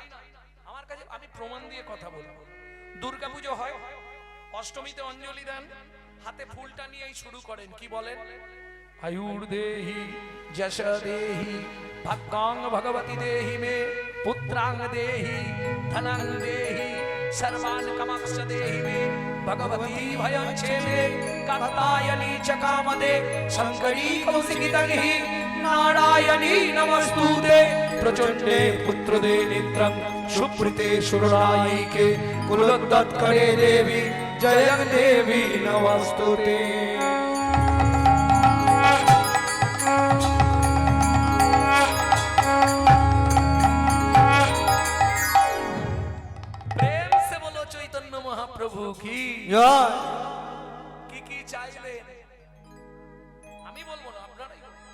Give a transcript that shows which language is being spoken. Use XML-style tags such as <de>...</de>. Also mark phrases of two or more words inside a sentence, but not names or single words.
<bn>আমার কাছে আমি প্রমাণ দিয়ে কথা বলবো। দুর্গাপুজো হয়, অষ্টমীতে অঞ্জলি দেন, হাতে ফুলটা নিয়েই শুরু করেন। কি বলেন?</bn> <sa>আয়ুর দেহি যশ দেহি ভাগ্যাং ভগবতী দেহি মে পুত্রাং দেহি ধনাং দেহি सर्वान कमक्ष देहि मे भगवती भयं छेमे कात्यायनी च कामदे शंकरी कौशिकी तन्हि नारायणी नमस्तुते प्रचंडे पुत्रदे नित्रं सुप्रीते सुररायिके कुलोद्गतकरे देवी जयं देवी नमस्तुते।</sa> <bn>প্রভু কি কি চাইলেন আমি বলবো না, আপনারাই বলুন।</bn>